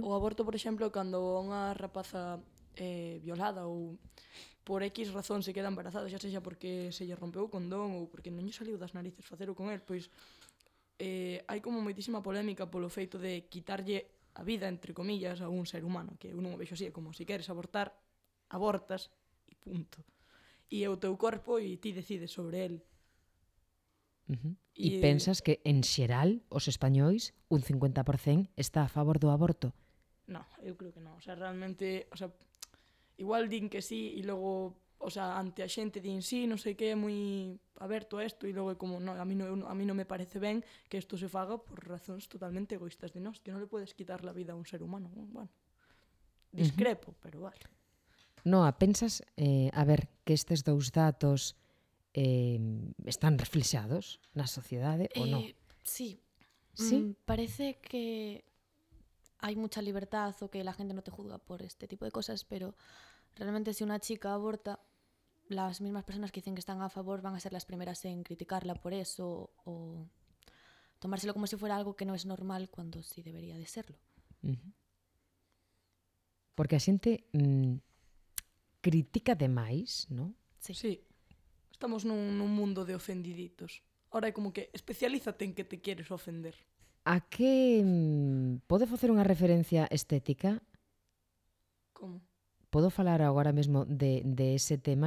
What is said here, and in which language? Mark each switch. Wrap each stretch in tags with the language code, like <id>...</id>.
<gl>O aborto, por exemplo, cando unha rapaza violada ou por X razón se queda embarazada, xa sexa porque se lle rompeu o condón ou porque non lle saliu das narices facelo con el, pois hai como moitísima polémica polo feito de quitarlle a vida, entre comillas, a un ser humano, que eu non o vexo así, é como se queres abortar, abortas e punto. E é o teu corpo e ti decides sobre el. Uh-huh. E pensas que, en xeral, os españois, un 50% está a favor do aborto? No, eu creo que non. O sea, realmente, o sea, igual din que sí e logo, o sea, ante a xente din sí, non sei que, é moi aberto a isto e logo é como, no, a mí non me parece ben que isto se faga por razóns totalmente egoístas de nós, que non le podes quitar la vida a un ser humano. Bueno, discrepo, uh-huh. Pero vale. Noa, pensas, a ver, que estes dous datos están reflexados na sociedade ou non? Sí. ¿Sí?</gl> <es>Parece que hai mucha libertad o que la gente non te juzga por este tipo de cosas, pero realmente si una chica aborta, las mismas personas que dicen que están a favor van a ser las primeras en criticarla por eso o tomárselo como si fuera algo que no es normal cuando sí debería de serlo.</es> <gl>Porque a xente critica demais, ¿no? Sí. Sí. Estamos nun mundo de ofendiditos. Ahora é como que especialízate en que te queres ofender. A que pode facer unha referencia estética? Como? Podo falar agora mesmo de ese tema?</gl>